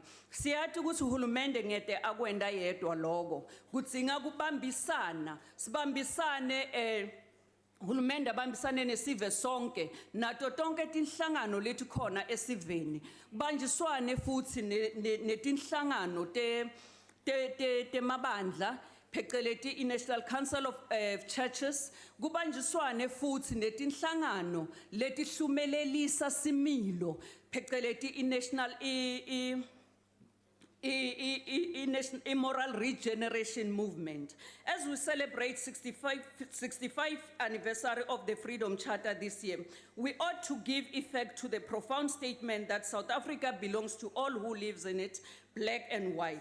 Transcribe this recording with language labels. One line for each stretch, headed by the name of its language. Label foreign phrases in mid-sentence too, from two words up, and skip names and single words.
Swati: Siyathi ukuthi uhulumende ngeke akwenda yedwa lokho kudzinga kubambisana sibambisane hulumende abambisane nesive sonke nato tonke tinhlangano letikhona esiveni kubanjiswane futhi netinhlangano temabandla pheceleti i-National Council of Churches kubanjiswane futhi netinhlangano letihlumelelisa similo pheceleti i-National Moral Regeneration Movement.
English: As we celebrate 65th anniversary of the Freedom Charter this year, we ought to give effect to the profound statement that South Africa belongs to all who lives in it, black and white.